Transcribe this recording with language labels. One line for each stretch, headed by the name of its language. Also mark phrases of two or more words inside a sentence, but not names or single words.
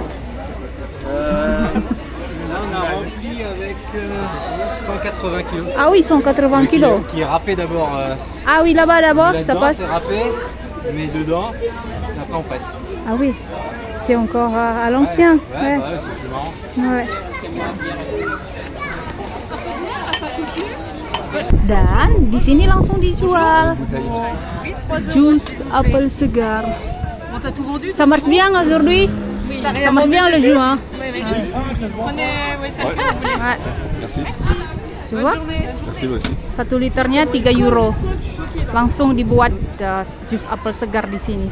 French: Là on a rempli avec 180 kg. Ah oui, 180 kilos. Qui est râpé d'abord. Ah oui, là-bas d'abord, ça Là-dedans passe. c'est râpé, mais dedans, et après on presse. Ah oui, c'est encore à l'ancien. Ouais, ouais, c'est plus marrant. Ouais.
Indonesian: Dan di sini langsung dijual jus apel segar.
French: Ça marche bien aujourd'hui? Ça marche bien le jus, hein. Prenez, oui, celle que vous voulez. Ouais. Merci. Tu vois? Merci vous aussi.
Indonesian: 1 liternya 3 euro. Langsung dibuat jus apel segar di sini.